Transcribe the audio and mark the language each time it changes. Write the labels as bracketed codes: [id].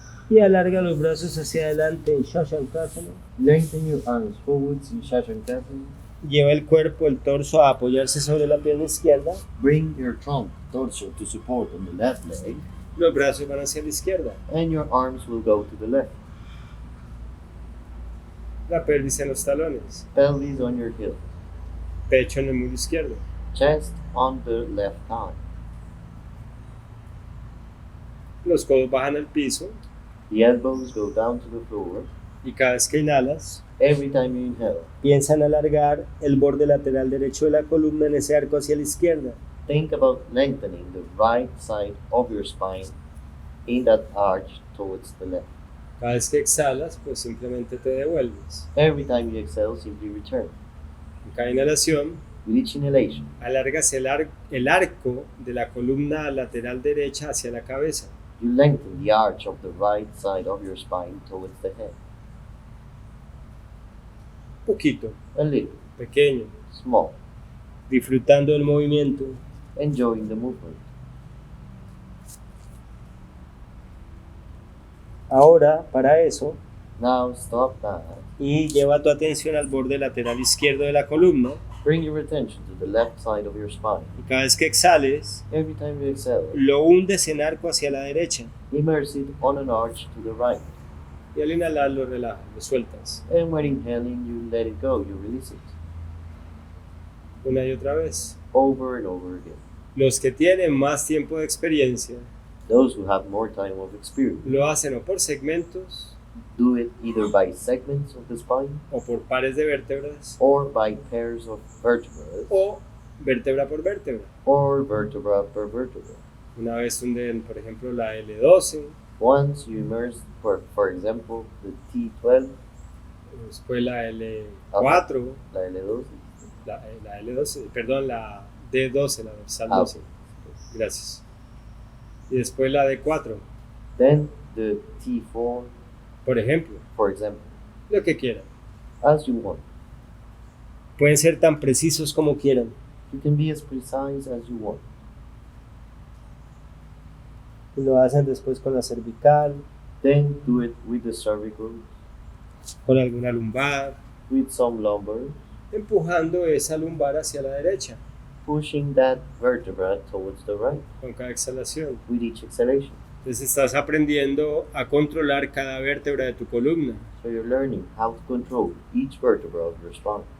[es] Y alarga los brazos hacia adelante en shashankasana. [en] Lengthen your arms forwards in shashankasana. [es] Lleva el cuerpo, el torso a apoyarse sobre la pierna izquierda. [en] Bring your trunk, torso to support on the left leg, [es] Los brazos van hacia la izquierda. [en] and your arms will go to the left. [es] La pelvis en los talones. [en] Pelvis on your heel. [es] Pecho en el muslo izquierdo. [en] Chest on the left thigh. [es] Los codos bajan al piso. [en] The elbows go down to the floor. [es] Y cada vez que inhalas, [en] Every time you inhale, [es] piensa en alargar el borde lateral derecho de la columna en ese arco hacia la izquierda. [en] think about lengthening the right side of your spine in that arch towards the left. [es] Cada vez que exhalas, pues simplemente te devuelves. [en] Every time you exhale, simply return. [es] En cada inhalación, [en] With each inhalation, [es] alargas el arco de la columna lateral derecha hacia la cabeza. [en] you lengthen the arch of the right side of your spine towards the head. [es] poquito, [en] a little, [es] pequeño, [en] small, [es] disfrutando del movimiento. [en] enjoying the movement. [es] Ahora, para eso, [en] Now stop that. [es] y lleva tu atención al borde lateral izquierdo de la columna. [en] Bring your attention to the left side of your spine. [es] Y cada vez que exhales, [en] Every time you exhale, [es] lo hundes en arco hacia la derecha. [en] immerse it on an arch to the right. [es] Y al inhalar lo relajas, lo sueltas. [en] And when inhaling, you let it go, you release it. [es] Una y otra vez. [en] Over and over again. [es] Los que tienen más tiempo de experiencia [en] Those who have more time of experience [es] lo hacen o por segmentos [en] do it either by segments of the spine [es] o por pares de vértebras [en] or by pairs of vertebrae [es] o vértebra por vértebra. [en] or vertebra per vertebra. [es] Una vez hunden, por ejemplo, la L12, [en] Once you immerse, for example, the T12, [es] después la L4, la L12, la L12, perdón, la D12, la dorsal 12. Gracias. Y después la D4, [en] then the T4, [es] por ejemplo, [en] for example, [es] lo que quieran. [en] as you want. [es] Pueden ser tan precisos como quieran. [en] You can be as precise as you want. [es] Y lo hacen después con la cervical, [en] Then do it with the cervical, [es] con alguna lumbar, [en] with some lumbar, [es] empujando esa lumbar hacia la derecha [en] pushing that vertebra towards the right [es] con cada exhalación. [en] with each exhalation. [es] Entonces estás aprendiendo a controlar cada vértebra de tu columna. [en] So you're learning how to control each vertebra of your spine.